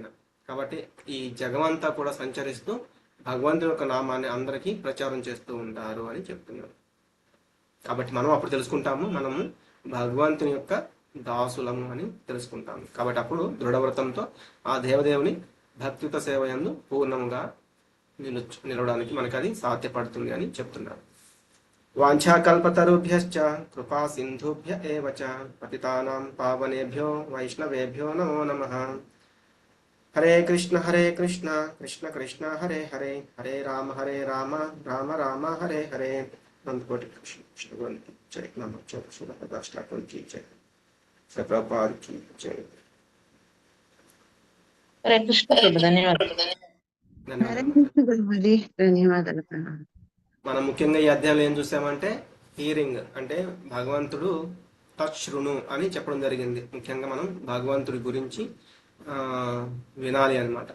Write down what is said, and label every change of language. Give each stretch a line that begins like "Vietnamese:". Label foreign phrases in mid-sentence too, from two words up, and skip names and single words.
Telugu: కాబట్టి ఈ జగమంతా కూడా సంచరిస్తూ భగవంతుని యొక్క నామాన్ని అందరికీ ప్రచారం చేస్తూ ఉంటారు అని చెప్తున్నారు. కాబట్టి మనం అప్పుడు తెలుసుకుంటాము మనము భగవంతుని యొక్క దాసులము అని తెలుసుకుంటాము. కాబట్టి అప్పుడు దృఢవ్రతంతో ఆ దేవదేవుని భక్తియుత సేవ యందు పూర్ణంగా నిలవడానికి మనకు అది సాధ్యపడుతుంది అని చెప్తున్నారు.
Sanskrit: వాంఛాకల్పతరుభ్యశ్చ కృపా సింధుభ్య ఏవ చ పతితానాం పావనేభ్యో వైష్ణవేభ్యో నమో నమః. హరే కృష్ణ కృష్ణ కృష్ణ హరే హరే, హరే రామ రామ రామ హరే హరే.
Hindi: అనంతకోటి కృష్ణ గ్రంథి జై నమ చోదాష్టాకం की जय, प्रभुपाद की जय.
Telugu: హరే కృష్ణ ప్రభు, ధన్యవాదాలు. ధన్యవాదాలు. మనం ముఖ్యంగా ఈ అధ్యాయంలో ఏం చూసామంటే హీరింగ్ అంటే భగవంతుడు
Sanskrit: తత్ శృణు
Telugu: అని చెప్పడం జరిగింది. ముఖ్యంగా మనం భగవంతుడి గురించి వినాలి అన్నమాట.